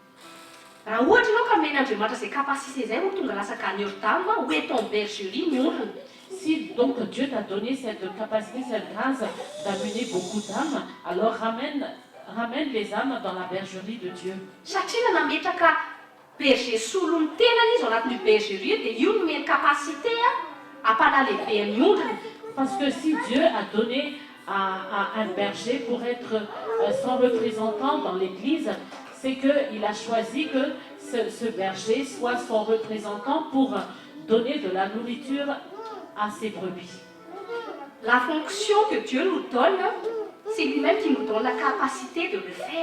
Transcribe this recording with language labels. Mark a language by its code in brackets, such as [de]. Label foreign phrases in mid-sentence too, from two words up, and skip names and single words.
[fr] Si donc Dieu t'a donné cette capacité, cette grâce d'amener beaucoup d'âmes, alors ramène les âmes dans la bergerie de Dieu. [mg] Berger solony tena izy ao anatin'io bergerie dia io no meny capacité hampanaleibe ny ondriny. [fr] Parce que si Dieu a donné à un berger pour être son représentant dans l'église, c'est qu'il a choisi que ce berger soit son représentant pour donner de la nourriture à ses brebis. La fonction que Dieu nous donne, c'est lui-même qui nous donne la capacité de le faire.